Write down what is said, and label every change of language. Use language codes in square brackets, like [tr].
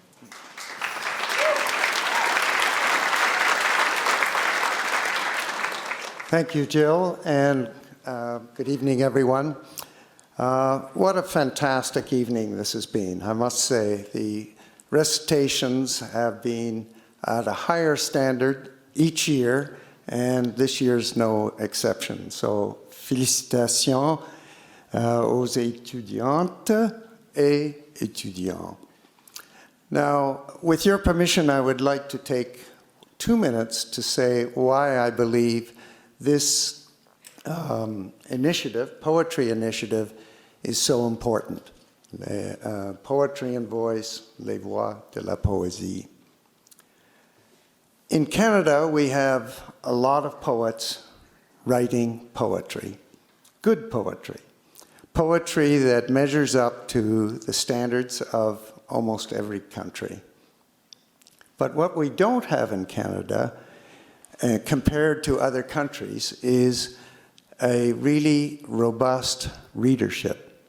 [en] Thank you, Jill, and good evening, everyone. What a fantastic evening this has been, I must say. The recitations have been at a higher standard each year, and this year's no exception. So, [fr] félicitations aux étudiantes et étudiants. [en] Now, with your permission, I would like to take 2 minutes to say why I believe this initiative, poetry initiative, is so important. Poetry and voice, les voix de la poésie. In Canada, we have a lot of poets writing poetry, good poetry, poetry that measures up to the standards of almost every country. But what we don't have in Canada, compared to other countries, is a really robust readership.